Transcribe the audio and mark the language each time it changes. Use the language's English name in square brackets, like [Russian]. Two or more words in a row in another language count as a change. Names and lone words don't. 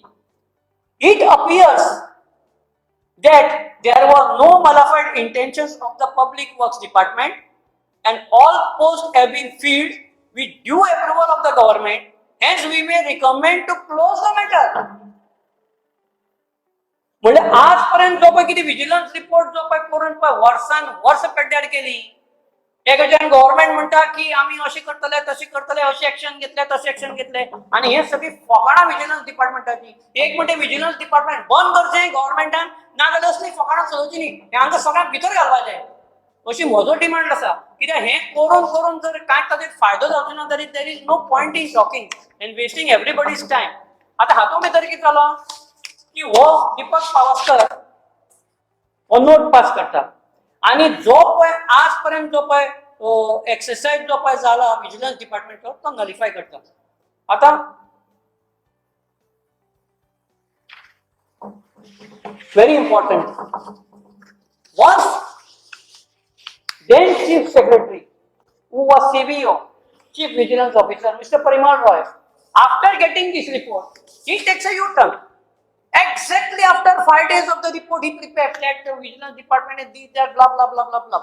[English] It appears that there were no malevolent intentions of the Public Works Department and all posts have been filled with due approval of the government. Hence, we may recommend to close the matter. [Konkani] म्हणजे आजपर्यंत जो पळय कितें [English] vigilance report [Konkani] जो पळय करून पळय वर्सान वर्स पेड्ड्यार केली, एकाच्यान गव्हर्नमेंट म्हणटा की आमी अशें करतले तशें करतले, अशें एक्शन घेतले तशें एक्शन घेतले, आणि हे सगळी फकाणां विजिलन्स डिपार्टमेंटाची. एक म्हणजे [English] vigilance department [Konkani] बंद करचें गव्हर्नमेंटान, ना जाल्यार असली फकाणां चलोवची न्ही, हे हांकां सगळ्यांक भितर घालपाचें, अशी म्हजो डिमांड आसा. कित्याक हे करून करून जर कांय ताचेर फायदो जावचो ना जाल्यार [English] there is no point in talking and wasting everybody's time. [Konkani] आतां हातूंत भितर कितें जालो की हो दीपक पावसकर हो [English] note pass [Konkani] करता, आणि जो पळय आज पर्यंत जो पळय एक्सरसाइज जो पळय जाला विजिलन्स डिपार्टमेंटचो तो नलिफाय करता. [English] आता very important, once then Chief Secretary, who was CVO, Chief Vigilance Officer, Mr. Parimal Roy, after getting this report, he takes a U-turn Exactly after 5 days of the report, he prepared that the Vigilance Department and these, that, blah, blah, blah, blah, blah.